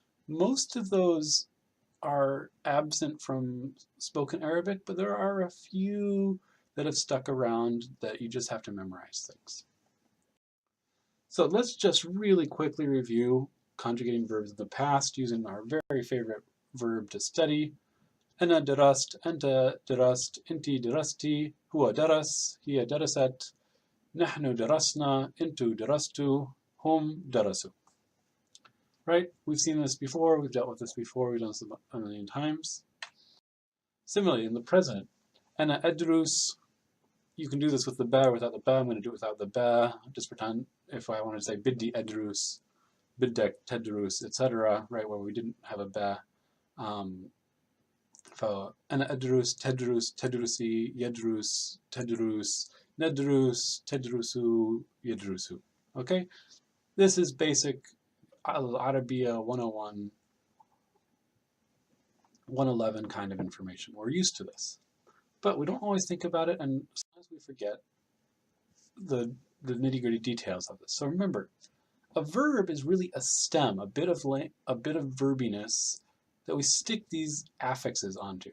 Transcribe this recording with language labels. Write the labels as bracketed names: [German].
[English] Most of those are absent from spoken Arabic, but there are a few that have stuck around that you just have to memorize things. So let's just really quickly review conjugating verbs in the past using our very favorite verb to study. [Arabic] أنا درست، أنت درست، أنتِ درستِ، هو درس، هي درست، نحن درسنا، أنتم درستوا، هم درسوا. [English] Right? We've seen this before, we've dealt with this before, we've done this a million times. Similarly, in the present, [Arabic] أنا أدرس, [English] you can do this with the ba or without the ba. I'm going to do it without the ba. Just pretend if I want to say [Arabic] بدي أدرس, بدك تدرس, [English] etc., right, where we didn't have a ba. [Arabic] فأنا أدرس، تدرس، تدرسي، يدرس، تدرس، ندرس، تدرسوا، يدرسوا. [English] Okay? This is basic Al-Arabiya 101, 111 kind of information. We're used to this. But we don't always think about it, and sometimes we forget the nitty-gritty details of this. So remember, a verb is really a stem, a bit of verbiness that we stick these affixes onto.